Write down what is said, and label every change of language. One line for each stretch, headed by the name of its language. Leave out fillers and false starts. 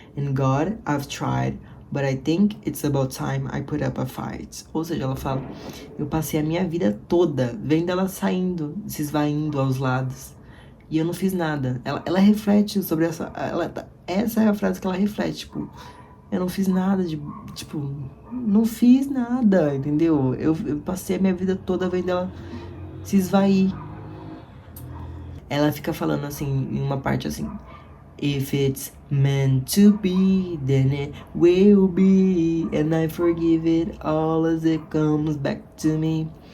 English: And God, I've tried, but I think it's about time I put up a fight.
Portuguese: Ou seja, ela fala: eu passei a minha vida toda vendo ela saindo, se esvaindo aos lados. E eu não fiz nada. Ela reflete sobre essa... essa é a frase que ela reflete, tipo... Eu não fiz nada de... Tipo... Não fiz nada, entendeu? Eu passei a minha vida toda vendo ela se esvair. Ela fica falando assim, em uma parte assim...
English: If it's meant to be, then it will be. And I forgive it all as it comes back to me.